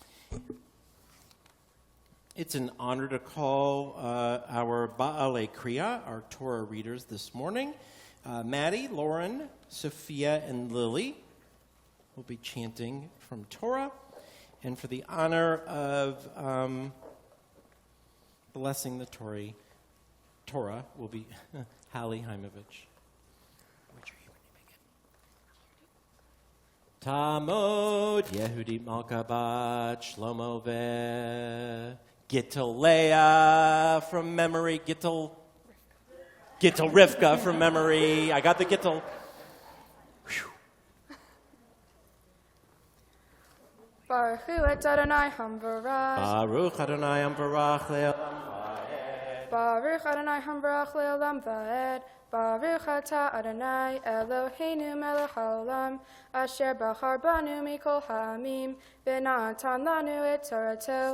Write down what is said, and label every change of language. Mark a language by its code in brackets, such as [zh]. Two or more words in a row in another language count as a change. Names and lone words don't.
[en] It's an honor to call our [he] בעלי קריאה, [en] our Torah readers this morning. Maddie, Lauren, Sophia, and Lily will be chanting from Torah. And for the honor of blessing the Torah will be Hallie Heimovich. Tamod Yehudit Malka Bat Shlomo Ve Gittel Leah from memory. Gittel Rivka from memory. I got the Gittel. [he] ברוך הוא את ה׳ המבורך. ברוך ה׳ המבורך לעולם ועד. ברוך ה׳ המבורך לעולם ועד. ברוך אתה ה׳ אלהינו מלך העולם אשר בחר בנו מכל העמים ונתן לנו את תורתו.